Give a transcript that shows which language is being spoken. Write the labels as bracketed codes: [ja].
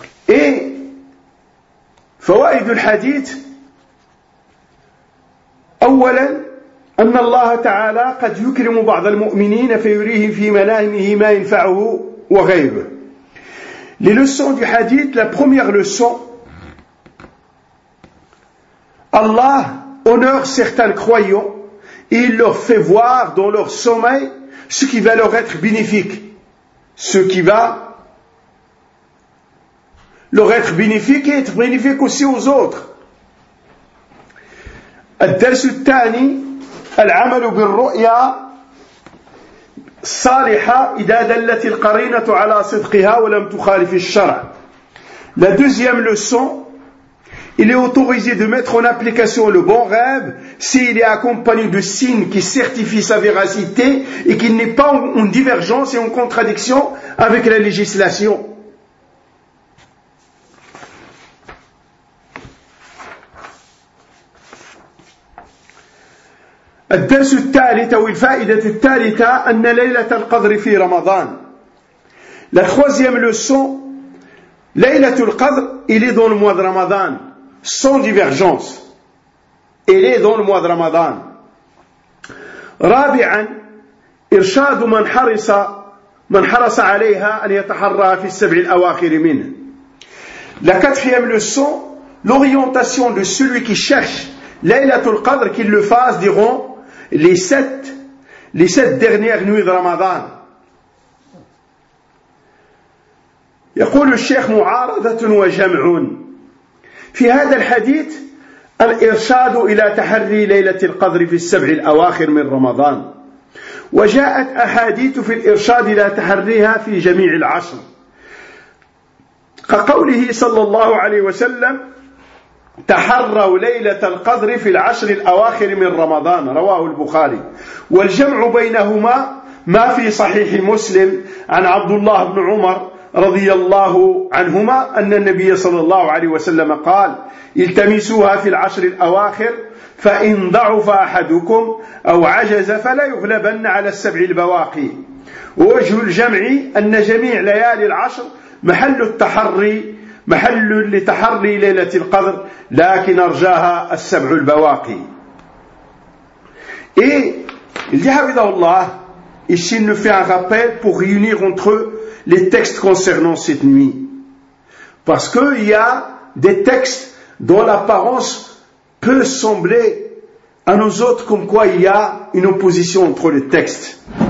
[ar] Et فوائد الحديث أولا أن الله تعالى قد يكرم بعض المؤمنين فيريه في منامه ما ينفعه وغيره. [fr] Les leçons du hadith, la première leçon, Allah honore certains croyants et il leur fait voir dans leur sommeil ce qui va leur être bénéfique. Ce qui va leur être bénéfique et être bénéfique aussi aux autres. [ar] الدرس الثاني العمل بالرؤيا صالحة إذا دلت القرينة على صدقها ولم تخالف الشرع. [fr] La deuxième leçon, il est autorisé de mettre en application le bon rêve s'il est accompagné de signes qui certifient sa véracité et qu'il n'est pas en divergence et en contradiction avec la législation. [ar] الدرس الثالث أو الفائدة الثالثة أن ليلة القدر في رمضان. [fr] La troisième leçon, ليلة القدر, il est dans le mois de Ramadan. Sans divergence. Il est dans le mois de Ramadan. [ar] رابعا, إرشاد من حرص عليها أن يتحرها في السبع الأواخر منه. [fr] La quatrième leçon, l'orientation de celui qui cherche ليلة القدر, qu'il le fasse, diront, les sept dernières nuits de Ramadan. [ar] يقول الشيخ معارضة وجمع في هذا الحديث الإرشاد إلى تحري ليلة القدر في السبع الأواخر من رمضان وجاءت أحاديث في الإرشاد إلى تحريها في جميع العشر كقوله صلى الله عليه وسلم تحروا ليلة القدر في العشر الأواخر من رمضان رواه البخاري والجمع بينهما ما في صحيح مسلم عن عبد الله بن عمر رضي الله عنهما أن النبي صلى الله عليه وسلم قال التمسوها في العشر الأواخر فإن ضعف أحدكم أو عجز فلا يغلبن على السبع البواقي ووجه الجمع أن جميع ليالي العشر محل التحري محل لتحري ليلة القدر لكن أرجاها السبع البواقي. [fr] Et il dit Habidallah, ici il nous fait un rappel pour réunir entre eux les textes concernant cette nuit. Parce qu'il y a des textes dont l'apparence peut sembler à nous autres comme quoi il y a une opposition entre les textes.